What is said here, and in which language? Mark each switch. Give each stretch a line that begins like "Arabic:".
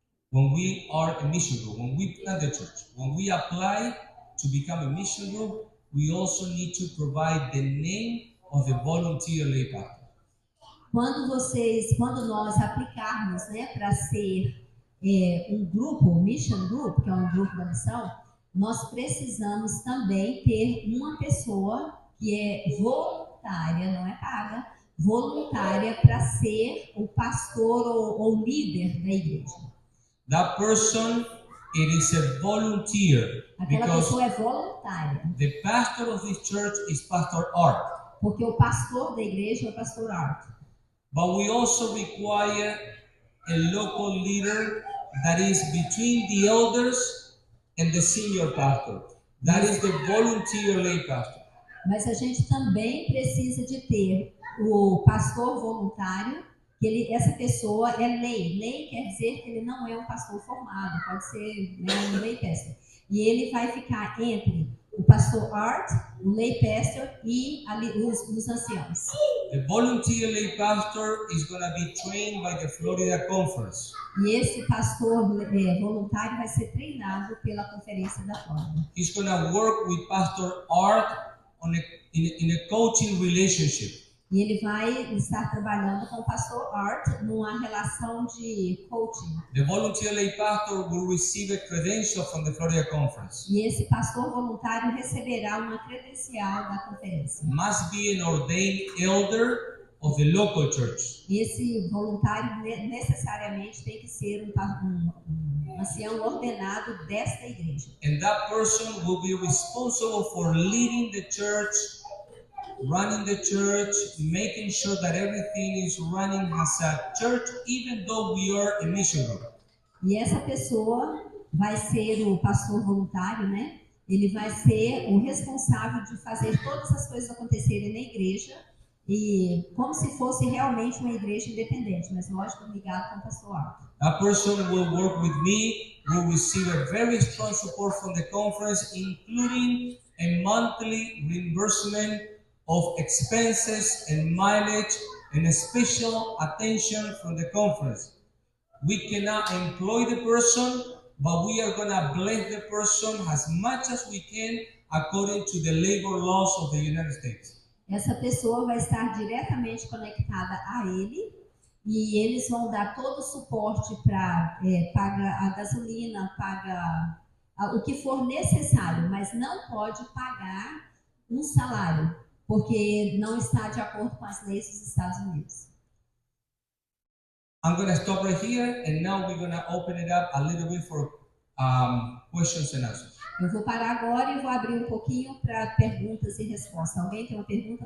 English: When we are a mission group, when we plant the church, when we apply to become a mission group, we also need to provide the name of the volunteer lay pastor.
Portuguese: Quando nós aplicarmos, para ser um grupo, mission group, que é um grupo da missão, nós precisamos também ter uma pessoa que é voluntária, não é paga, voluntária para ser o pastor ou líder da igreja.
English: That person, it is a volunteer.
Portuguese: Aquela pessoa é voluntária.
English: The pastor of this church is Pastor Art.
Portuguese: Porque o pastor da igreja é o pastor Art.
English: But we also require a local leader that is between the elders and the senior pastor. That is the volunteer lay pastor.
Portuguese: Mas a gente também precisa de ter o pastor voluntário, que essa pessoa é lay. Lay quer dizer que ele não é um pastor formado, pode ser um lay pastor. E ele vai ficar entre o pastor Art, o lay pastor e os anciãos.
English: The volunteer lay pastor is going to be trained by the Florida Conference.
Portuguese: E esse pastor voluntário vai ser treinado pela Conferência da Flórida.
English: He's going to work with Pastor Art in a coaching relationship.
Portuguese: E ele vai estar trabalhando com o pastor Art numa relação de coaching.
English: The volunteer lay pastor will receive a credential from the Florida Conference.
Portuguese: E esse pastor voluntário receberá uma credencial da conferência.
English: Must be an ordained elder of the local church.
Portuguese: Esse voluntário necessariamente tem que ser um ancião ordenado desta igreja.
English: And that person will be responsible for leading the church, running the church, making sure that everything is running as a church, even though we are a mission group.
Portuguese: E essa pessoa vai ser o pastor voluntário, Ele vai ser o responsável de fazer todas as coisas acontecerem na igreja, e como se fosse realmente uma igreja independente, mas lógico ligado com o pastor Art.
English: That person will work with me, will receive a very strong support from the conference, including a monthly reimbursement of expenses and mileage and a special attention from the conference. We cannot employ the person, but we are going to bless the person as much as we can according to the labor laws of the United States.
Portuguese: Essa pessoa vai estar diretamente conectada a ele e eles vão dar todo o suporte para pagar a gasolina, pagar o que for necessário, mas não pode pagar um salário, porque não está de acordo com as leis dos Estados Unidos.
English: I'm going to stop right here, and now we're going to open it up a little bit for questions and answers.
Portuguese: Eu vou parar agora e vou abrir um pouquinho para perguntas e respostas. Alguém tem uma pergunta?